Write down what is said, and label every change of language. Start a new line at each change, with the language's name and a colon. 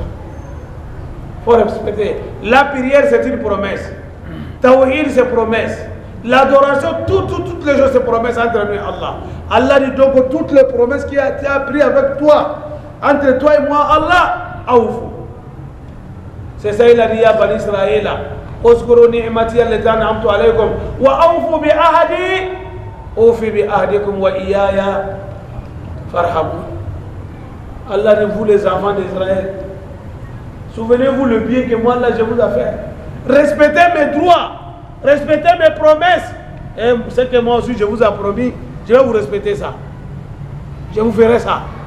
French: Il faut respecter. La prière, c'est une promesse. Tawhid, c'est promesse. L'adoration, toutes les choses, c'est promesse entre nous et Allah. Allah dit donc toutes les promesses qu'il a prises avec toi, entre toi et moi, Allah, awfu. C'est ça, il a dit à Bani Israël.
Arabic: اذكروا نعمتي التي أنعمت عليكم وأوفوا بعهدي أوفي بعهدكم وإياي فارحبون.
French: Allah dit, vous les enfants d'Israël, souvenez-vous le bien que moi là je vous ai fait. Respectez mes droits, respectez mes promesses. Et ce que moi aussi je vous ai promis, je vais vous respecter ça. Je vous ferai ça.